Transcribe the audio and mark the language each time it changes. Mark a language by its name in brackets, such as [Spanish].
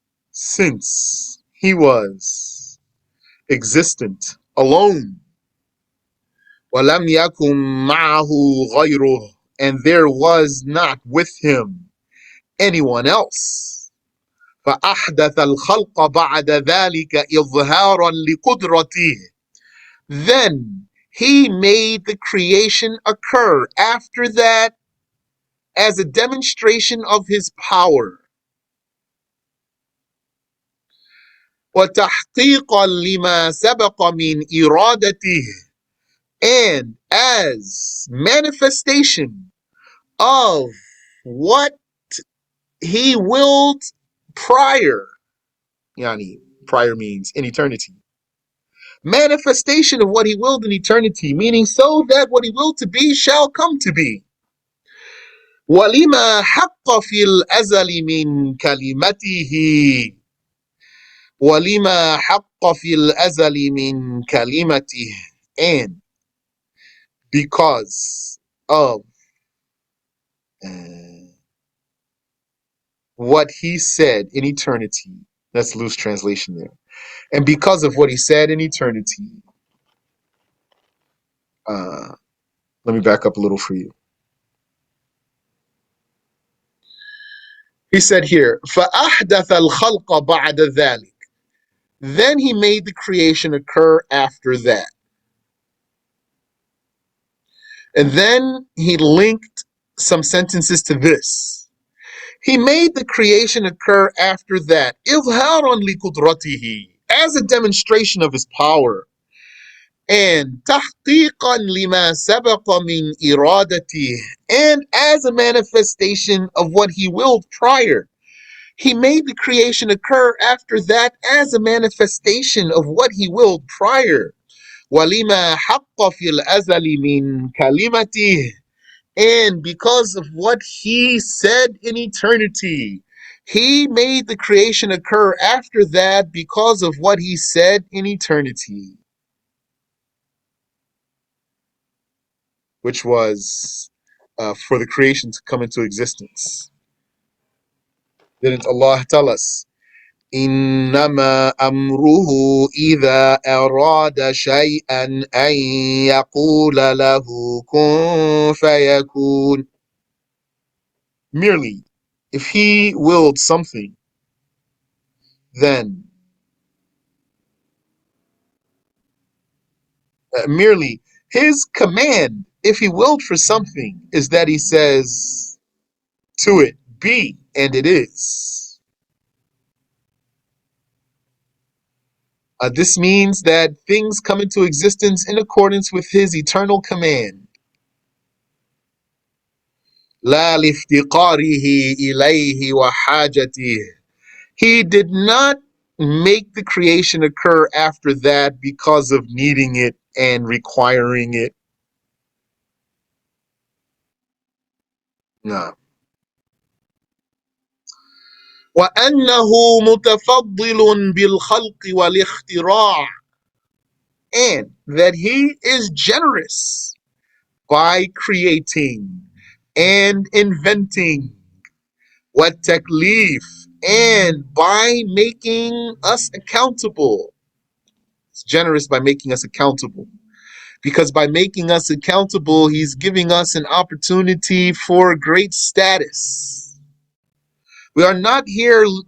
[English] Since he was existent alone. [Arabic] وَلَمْ يَكُنْ مَعَهُ غَيْرُهُ. [English] And there was not with him anyone else. [Arabic] فأحدث الخلق بعد ذلك إظهارا لقدرته. [English] Then he made the creation occur after that as a demonstration of his power. [Arabic] وتحقيقا لما سبق من إرادته. [English] And as manifestation of what he willed prior. Yani, prior means in eternity. Manifestation of what he willed in eternity, meaning so that what he willed to be shall come to be. [Arabic] وَلِمَا حَقَّ فِي الْأَزَلِ مِنْ كَلِمَتِهِ. وَلِمَا حَقَّ فِي الْأَزَلِ مِنْ كَلِمَتِهِ. [English] And because of what he said in eternity. That's loose translation there. And because of what he said in eternity. Let me back up a little for you. He said here, [Arabic] فَأَحْدَثَ الْخَلْقَ بَعْدَ ذَلِكَ. [English] Then he made the creation occur after that. And then he linked some sentences to this. He made the creation occur after that, [Arabic] إِظْهَارًا لِقُدْرَتِهِ. [English] As a demonstration of his power. [Arabic] And تحقيقا لما سبق من إرادته. [English] And as a manifestation of what he willed prior. He made the creation occur after that as a manifestation of what he willed prior. [Arabic] وَلِمَا حَقَّ فِي الْأَزَلِ مِنْ كَلِمَتِهِ. [English] And because of what he said in eternity. He made the creation occur after that because of what he said in eternity. Which was for the creation to come into existence. Didn't Allah tell us? [Arabic] إنما أمره إذا أراد شيئا أن يقول له كن فيكون. [English] Merely, if he willed something, then merely his command, if he willed for something, is that he says to it, be, and it is. This means that things come into existence in accordance with his eternal command. [Arabic] لا لافتقاره إليه وحاجته. [English] He did not make the creation occur after that because of needing it and requiring it. No. [Arabic] وأنه متفضل بالخلق والاختراع. [English] And that he is generous by creating and inventing. [Arabic] والتكليف. [English] And by making us accountable. It's generous by making us accountable. Because by making us accountable, he's giving us an opportunity for great status. We are not here